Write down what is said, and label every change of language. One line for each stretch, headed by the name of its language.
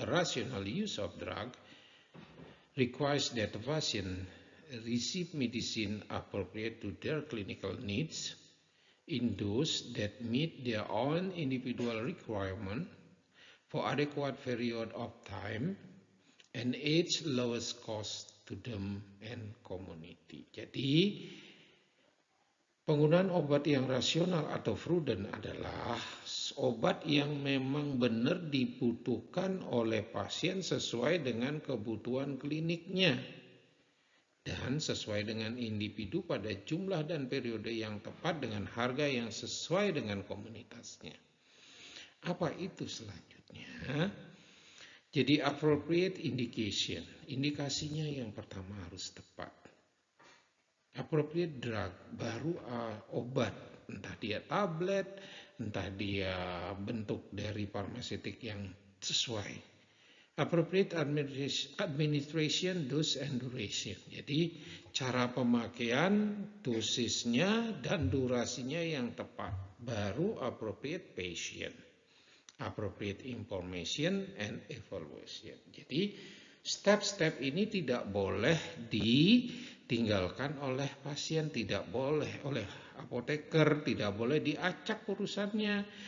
English: A rational use of drug requires that the patient receive medicine appropriate to their clinical needs, in dose that meet their own individual requirement for adequate period of time and age lowest cost to them and community.
Indonesian: Jadi penggunaan obat yang rasional atau prudent adalah obat yang memang benar dibutuhkan oleh pasien sesuai dengan kebutuhan kliniknya dan sesuai dengan individu pada jumlah dan periode yang tepat dengan harga yang sesuai dengan komunitasnya. Apa itu selanjutnya? Jadi
English: appropriate indication.
Indonesian: Indikasinya yang pertama harus tepat.
English: Appropriate drug,
Indonesian: baru obat. Entah dia tablet, entah dia bentuk dari farmaseutik yang sesuai.
English: Appropriate administration, dose and duration.
Indonesian: Jadi cara pemakaian, dosisnya dan durasinya yang tepat.
English: Baru appropriate patient, appropriate information and evaluation.
Indonesian: Jadi step-step ini tidak boleh ditinggalkan oleh pasien, tidak boleh oleh apoteker, tidak boleh diacak urusannya.